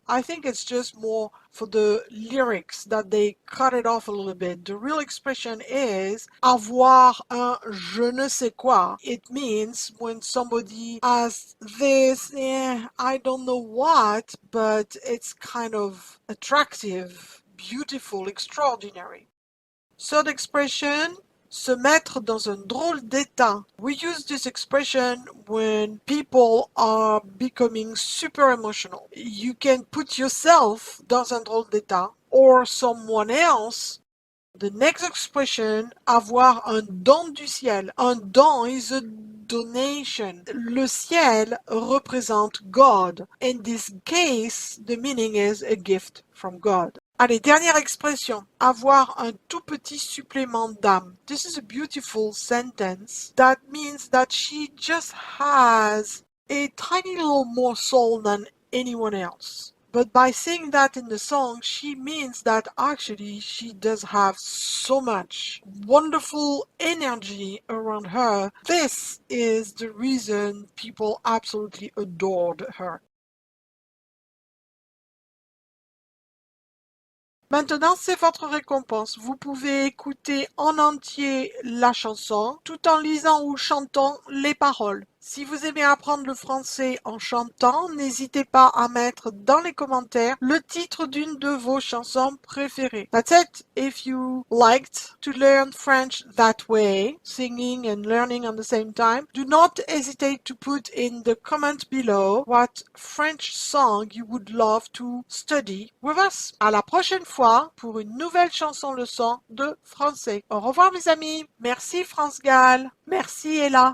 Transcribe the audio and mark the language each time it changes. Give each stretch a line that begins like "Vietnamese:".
English: I think it's just more for the lyrics that they cut it off a little bit. The real expression is
French: avoir un je ne sais quoi.
English: It means when somebody has this, I don't know what, but it's kind of attractive, beautiful, extraordinary. Third expression,
French: se mettre dans un drôle d'état.
English: We use this expression when people are becoming super emotional. You can put yourself
French: dans un drôle d'état
English: or someone else. The next expression,
French: avoir un don du ciel.
English: Un don is a donation.
French: Le ciel représente
English: God. In this case, the meaning is a gift from God.
French: Allez, dernière expression, avoir un tout petit supplément d'âme.
English: This is a beautiful sentence that means that she just has a tiny little more soul than anyone else. But by saying that in the song, she means that actually she does have so much wonderful energy around her. This is the reason people absolutely adored her.
French: Maintenant, c'est votre récompense. Vous pouvez écouter en entier la chanson tout en lisant ou chantant les paroles. Si vous aimez apprendre le français en chantant, n'hésitez pas à mettre dans les commentaires le titre d'une de vos chansons préférées.
English: That's it. If you liked to learn French that way, singing and learning at the same time, do not hesitate to put in the comment below what French song you would love to study with us.
French: À la prochaine fois pour une nouvelle chanson leçon de français. Au revoir mes amis. Merci France Gall. Merci Ella.